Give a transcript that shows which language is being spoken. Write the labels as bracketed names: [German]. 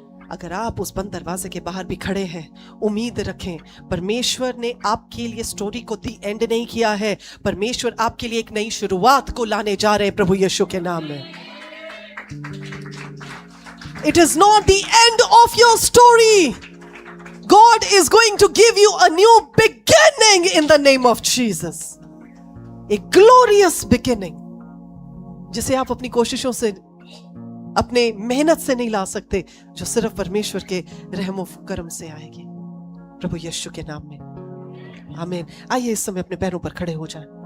[Hindi] अगर आप उस बंद दरवाजे के बाहर भी खड़े हैं, उम्मीद रखें, परमेश्वर ने आपके लिए स्टोरी को दी एंड नहीं किया है। परमेश्वर आपके लिए एक नई शुरुआत को लाने जा रहे हैं प्रभु यीशु के नाम में। [English] It is not the end of your story. God is going to give you a new beginning in the name of Jesus. A glorious beginning, [Hindi] जिसे आप अपनी कोशिशों से, अपने मेहनत से नहीं ला सकते, जो सिर्फ परमेश्वर के रहमो करम से आएगी प्रभु यीशु के नाम में। आमीन। आइए इस समय अपने पैरों पर खड़े हो जाएं।